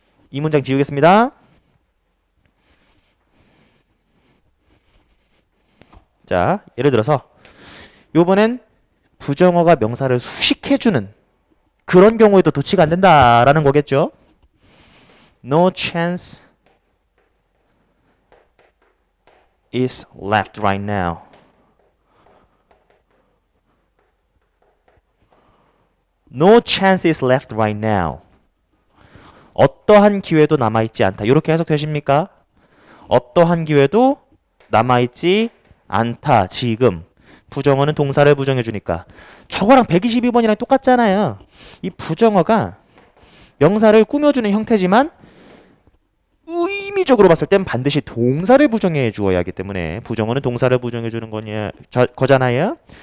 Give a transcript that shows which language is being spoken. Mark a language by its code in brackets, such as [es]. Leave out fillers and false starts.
[ko] 이 문장 지우겠습니다. 자, 예를 들어서 요번엔 부정어가 명사를 수식해주는 그런 경우에도 도치가 안 된다라는 거겠죠? [en] No chance is left right now. No chance is left right now. [ko] 어떠한 기회도 남아있지 않다. 이렇게 해석되십니까? 어떠한 기회도 남아있지 않다. 지금. 부정어는 동사를 부정해주니까. 저거랑 122번이랑 똑같잖아요. 이 부정어가 명사를 꾸며주는 형태지만 의미적으로 봤을 땐 반드시 동사를 부정해 주어야 하기 때문에 부정어는 동사를 부정해 주는 거잖아요.